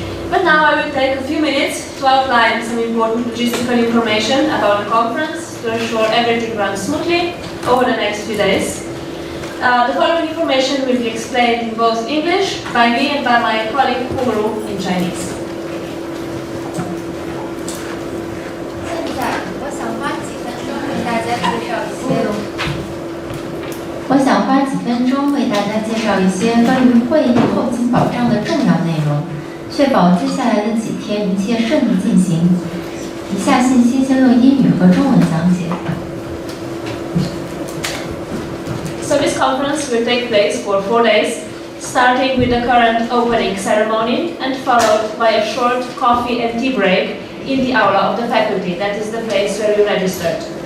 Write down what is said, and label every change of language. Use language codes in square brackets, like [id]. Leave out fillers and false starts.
[en] But now I will take a few minutes to outline some important logistical information about the conference to ensure everything runs smoothly over the next few days. The following information will be explained in both English by me and by my colleague Huru in Chinese. [zh] 现在我想花几分钟为大家介绍一些关于会议后勤保障的重要内容，确保接下来的几天一切顺利进行。以下信息将用英语和中文讲解。 [en] So this conference will take place for 4 days, starting with the current opening ceremony and followed by a short coffee and tea break in the aula of the faculty, that is the place where we registered.